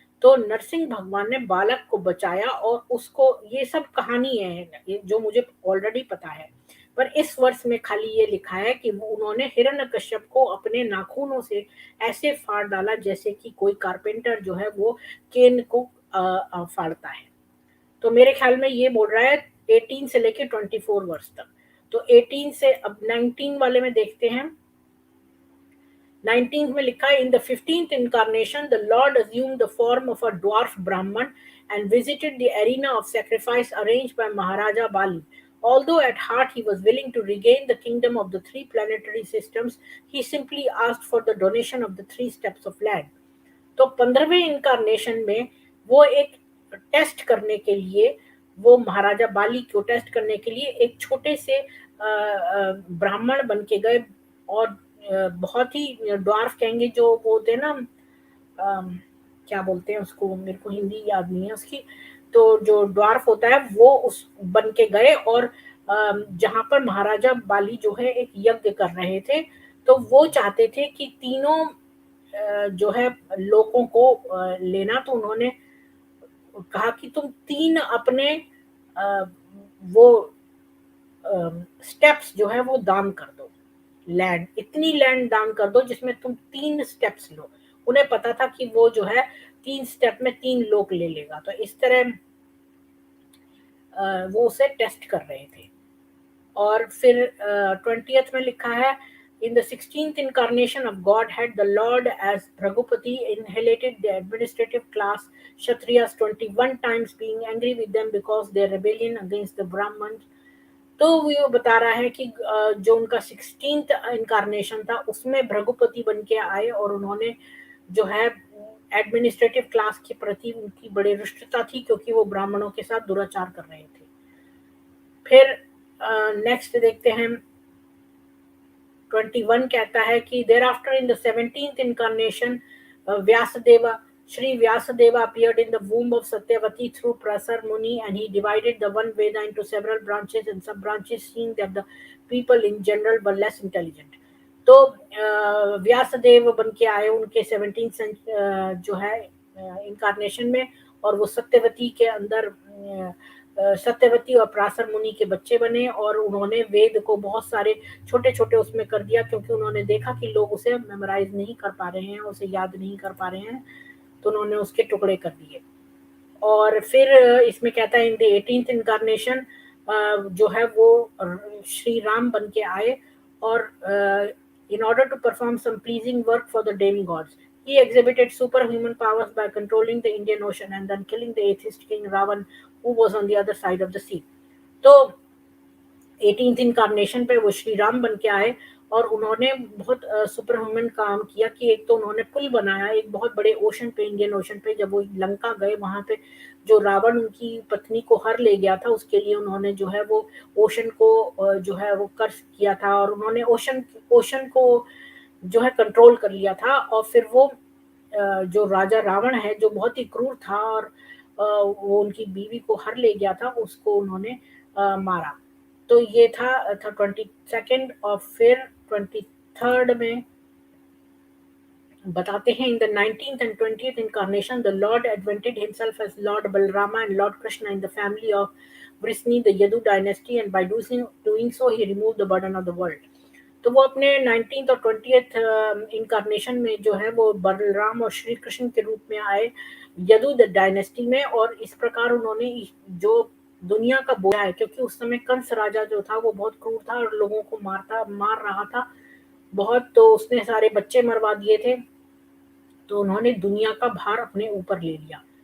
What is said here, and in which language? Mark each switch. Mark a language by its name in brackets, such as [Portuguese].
[Hindi] तो नरसिंह भगवान ने बालक को बचाया और उसको, ये सब कहानी है जो मुझे ऑलरेडी पता है, पर इस वर्ष में खाली ये लिखा है कि उन्होंने हिरण्यकश्यप को अपने नाखूनों से ऐसे फाड़ डाला जैसे कि कोई कारपेंटर जो है वो केन को फाड़ता है। तो मेरे ख्याल में ये बोल रहा है 18 से लेके 24 वर्ष तक। तो 18 से अब 19 वाले में देखते हैं। 19th में लिखा है [English] In the 15th incarnation the Lord assumed the form of a dwarf Brahman and visited the arena of sacrifice arranged by Maharaja Bali. Although at heart he was willing to regain the kingdom of the three planetary systems, he simply asked for the donation of the 3 steps of land। [Hindi] तो 15वें incarnation में वो एक test करने के लिए, वो महाराजा बाली को test करने के लिए एक छोटे से ब्राह्मण बन के गए, और बहुत ही ड्वार्फ कहेंगे, जो वो होते हैं ना, अम, क्या बोलते हैं उसको, मेरे को हिंदी याद नहीं है उसकी। तो जो ड्वार्फ होता है वो उस बन के गए, और जहाँ पर महाराजा बाली जो है एक यज्ञ कर रहे थे, तो वो चाहते थे कि तीनों जो है लोगों को लेना, तो उन्होंने कहा कि तुम तीन अपने अ, वो स्टेप्स जो है वो दान कर दो, लैंड, इतनी लैंड दान कर दो जिसमें तुम 3 स्टेप्स लो। उन्हें पता था कि वो जो है 3 स्टेप में 3 लोग ले लेगा, तो इस तरह वो उसे टेस्ट कर रहे थे। और फिर 20th में लिखा है, [English] In the 16th incarnation of Godhead, the Lord as Bhragupati inhalated the administrative class Kshatriyas 21 times, being angry with them because their rebellion against the Brahmins। [Hindi] तो वो बता रहा है कि जो उनका 16th इनकारनेशन था उसमें भृगुपति बन के आए, और उन्होंने जो है एडमिनिस्ट्रेटिव क्लास के प्रति उनकी बड़ी रुष्टता थी, क्योंकि वो ब्राह्मणों के साथ दुराचार कर रहे थे। फिर नेक्स्ट देखते हैं, 21 कहता है कि [English] Thereafter in the 17th incarnation Vyasadeva Sri Vyasadeva appeared in the womb of Satyavati through Prasar Muni, and he divided the one Veda into several branches and sub-branches, seeing that the people in general were less intelligent। [Hindi] तो व्यासदेव बन के आए उनके 17th जो है incarnation में, और वो सत्यवती के अंदर सत्यवती और प्रासर मुनि के बच्चे बने, और उन्होंने वेद को बहुत सारे छोटे छोटे उसमें कर दिया, क्योंकि उन्होंने देखा कि लोग उसे मेमोराइज नहीं कर पा रहे हैं, उसे याद नहीं कर पा रहे हैं, तो उन्होंने उसके टुकड़े कर दिए। और फिर इसमें कहता है इन द 18th इनकारनेशन जो है वो श्री राम बन के आए, [English] और in order to perform some pleasing work for the demigods, he exhibited superhuman powers by controlling the Indian Ocean and then killing the atheist king Ravan, who was on the other side of the sea। [Hindi] तो 18th incarnation पे वो श्री राम बन के आए, और उन्होंने बहुत super human काम किया, कि एक तो उन्होंने पुल बनाया एक बहुत बड़े ओशन पे, इंडियन ओशन पे। जब वो लंका गए, वहां पे जो रावण उनकी पत्नी को हर ले गया था, उसके लिए उन्होंने जो है वो ओशन को जो है वो कर्स किया था, और उन्होंने ओशन ओशन को जो है कंट्रोल कर लिया था। और फिर वो जो राजा रावण है, जो बहुत ही क्रूर था, और वो उनकी बीवी को हर ले गया था, उसको उन्होंने मारा। तो ये था 22nd। और फिर 23rd में बताते हैं, [English] In the 19th and 20th incarnation the Lord advented himself as Lord Balrama and Lord Krishna in the family of Vrisni, the Yadu dynasty, and by doing so he removed the burden of the world। [Hindi] तो वो अपने 19th और 20th incarnation में जो है वो बलराम और श्री कृष्ण के रूप में आए यदु डायनेस्टी में, और इस प्रकार उन्होंने जो दुनिया का बोया है, क्योंकि उस समय कंस राजा जो था वो बहुत क्रूर था और लोगों को मार रहा था बहुत, तो उसने सारे बच्चे मरवा दिए थे, तो उन्होंने दुनिया का भार अपने ऊपर ले लिया।